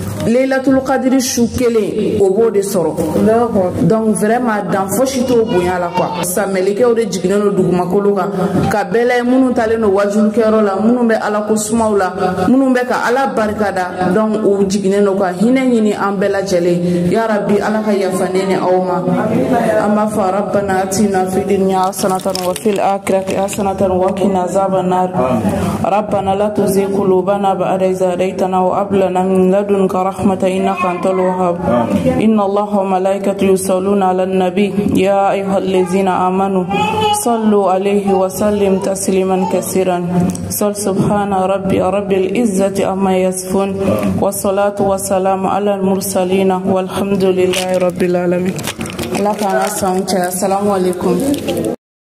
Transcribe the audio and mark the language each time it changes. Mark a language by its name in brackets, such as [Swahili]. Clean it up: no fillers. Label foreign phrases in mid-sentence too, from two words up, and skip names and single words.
[Bambara] Laylatul Qadri su kelen o b'o de sɔrɔ [French] donc vraiment [Bambara] dan fosi t'o bonya la quoi samelikɛw de jiginnen do dugumakolo kan ka bɛɛ minnu talen do wajulukɛyɔrɔ la minnu bɛ ala ko sumaw la minnu bɛ ka ala barikada donc o jiginnen do ka hinɛ ɲini an bɛɛ lajɛlen [Arabic] يا ربي [Bambara] ala ka yafa ne ni aw ma an b'a fɔ [Arabic] ربنا آتنا في الدنيا حسنة وفي الآخرة حسنة وقنا عذاب النار ربنا لا تزغ قلوبنا بعد إذ هديتنا وهب لنا من لدنك رحمة إنك أنت الوهاب إن الله وملائكته يصلون على النبي يا أيها الذين آمنوا صلوا عليه وسلم تسليما كثيرا سبحان رب العزة عما يصفون والصلاة والسلام على المرسلين والحمد لله رب العالمين. [Bambara] Allah ka na san [Arabic] السلام عليكم.